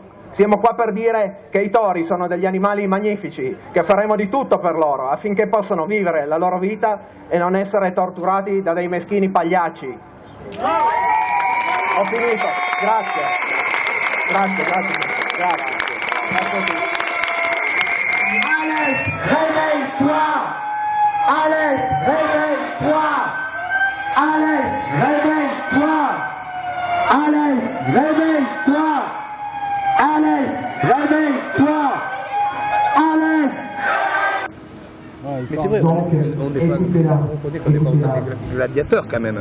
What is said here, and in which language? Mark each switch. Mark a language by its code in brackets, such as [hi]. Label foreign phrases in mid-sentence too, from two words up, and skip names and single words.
[it] Siamo qua per dire che i tori sono degli animali magnifici, che faremo di tutto per loro affinché possano vivere la loro vita e non essere torturati da dei meschini pagliacci. Ho finito, grazie. Grazie. [fr] Alès, réveille-toi! Alès, réveille-toi! Alès, réveille-toi! Alès, réveille-toi! Alès, réveille-toi! Alès! Mais c'est vrai, on n'est pas autant des gladiateurs quand même.